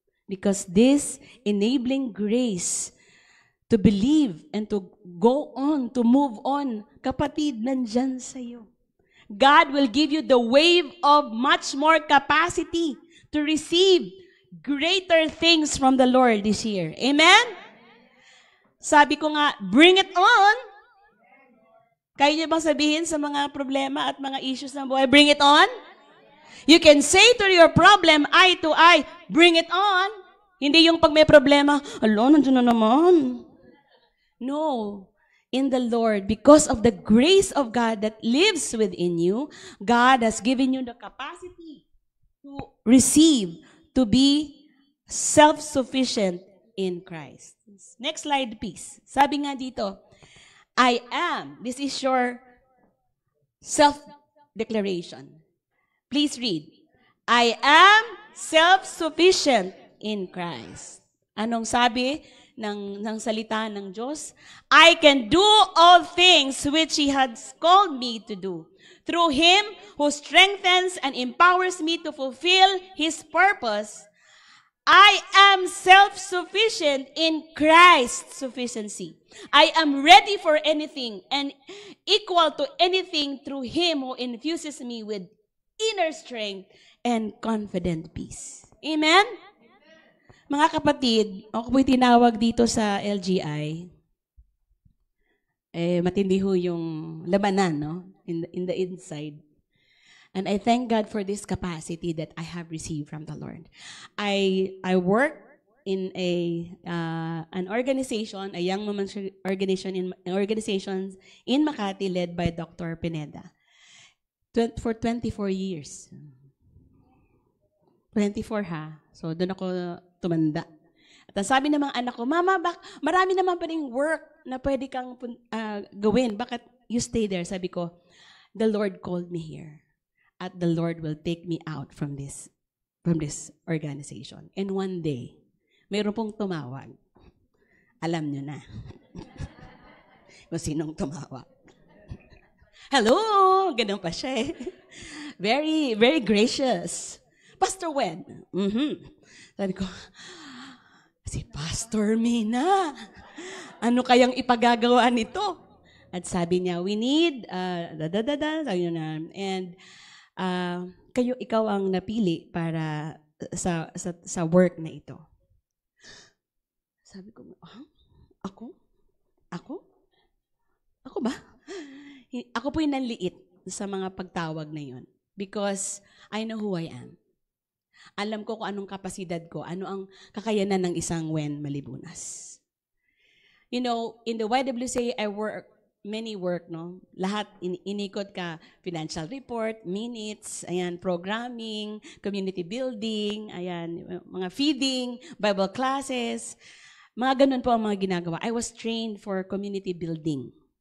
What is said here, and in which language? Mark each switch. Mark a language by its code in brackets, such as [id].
[en] Because this enabling grace to believe and to go on, to move on, [tl] kapatid, nandyan sa'yo. [en] God will give you the wave of much more capacity to receive greater things from the Lord this year. [tl] Amen? Sabi ko nga, [en] bring it on. [tl] Kaya niyo bang sabihin sa mga problema at mga issues ng buhay, [en] bring it on? You can say to your problem, eye to eye, bring it on. [tl] Hindi yung pag may problema, alo, nandiyan na naman. No. [en] In the Lord, because of the grace of God that lives within you, God has given you the capacity to receive, to be self-sufficient in Christ. Next slide, please. [tl] Sabi nga dito, [en] I am. This is your self-declaration. Please read. I am self-sufficient in Christ. [tl] Anong sabi ng salita ng Diyos? [en] I can do all things which He has called me to do. Through Him who strengthens and empowers me to fulfill His purpose, I am self-sufficient in Christ's sufficiency. I am ready for anything and equal to anything through Him who infuses me with inner strength and confident peace. Amen? [tl] Mga kapatid, ako po'y tinawag dito sa LGI. Matindi ho yung labanan, no? [en] In the inside. And I thank God for this capacity that I have received from the Lord. I work in an organization, a young women's organization in Makati led by Dr. Pineda for 24 years. [tl] 24 ha. So doon ako tumanda. At sabi ng mga anak ko, Mama, marami naman pa ring work na pwede kang gawin. [en] Bakit you stay there? [tl] Sabi ko, [en] the Lord called me here. At the Lord will take me out from this organization. And one day, [tl] mayroon pong tumawag. Alam nyo na. Kung sinong tumawag. Hello! Ganun pa siya eh. [en] Very, very gracious. [tl] Pastor Wen. Sabi ko, si Pastor Mina. Ano kayang ipagagawa nito? At sabi niya, [en] we need, [tl] sabi niya na, and, ikaw ang napili para sa work na ito. Sabi ko, Ako? Ako ba? Ako po yung nanliit sa mga pagtawag na yun. [en] Because I know who I am. [tl] Alam ko kung anong kapasidad ko, ano ang kakayanan ng isang Wen Malibunas. [en] You know, in the YWCA, I work many work, no? [tl] Lahat, inikot ka, financial report, minutes, ayan, programming, community building, ayan, mga feeding, Bible classes, mga ganun po ang mga ginagawa. [en] I was trained for community building.